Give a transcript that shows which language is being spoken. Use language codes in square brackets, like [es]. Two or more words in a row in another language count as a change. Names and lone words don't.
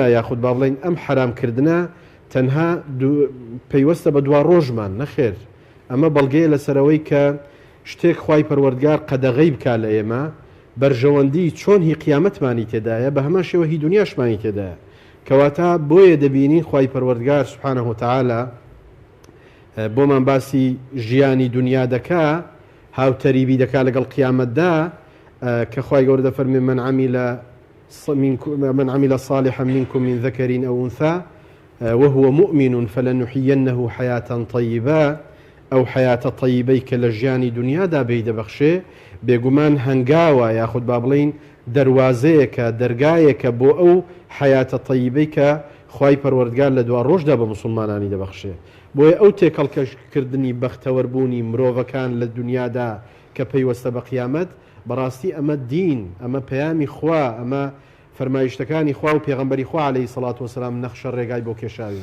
[ckb] یاخود با بڵێن ئەم حرامکردنە تەنها پەیوەستە بە دوا ڕۆژمان نەخێر ئەمە بەڵگەیە لەسەرەوەی کە شتێک خوای پەروەردگار قەدەغەی بکا لە ئێمە بەرژەوەندی چۆن هی قیامەتمانی تێدایە بە هەمان شێوە هی دنیاشمانی تێدایە کەواتە بۆیە دەبینین خوای پەروەردگار سوبحانەه وتەعالە بۆمان باسی ژیانی دنیا دەکا هاوتەریبی دەکا لەگەڵ قیامەتدا کە خوای گەورە دەفەرمێ [ar] من عمل صالحا منكم من ذكر أو أنثى وهو مؤمن فلنحيينه حياة طيبة [ckb] ئەو حیاتە طیبەی کە لە ژیانی دنیادا بێی دەبەخشێ بێگومان هەنگاوە یاخود با بڵین دەواازەیەکە دەرگایەکە بۆ ئەو حیاتە طیبەی کە خوای پەروەردگار لە دوا ڕۆژدا بە موسڵمانانی دەبەخشێ. بۆیە ئەو تێکەڵکردنی بەختەوەربوونی مرۆڤەکان لە دنیادا کە پەیوەستە بە قیامەت بەڕاستی ئەمە دین ئەمە پەیامی خوا ئەمە فەرمایشتەکانی خوا و پێغەمبەری خوا عەلەیهی سەڵات وەسەلام نەخشە ڕێگای بۆ کێشاوین.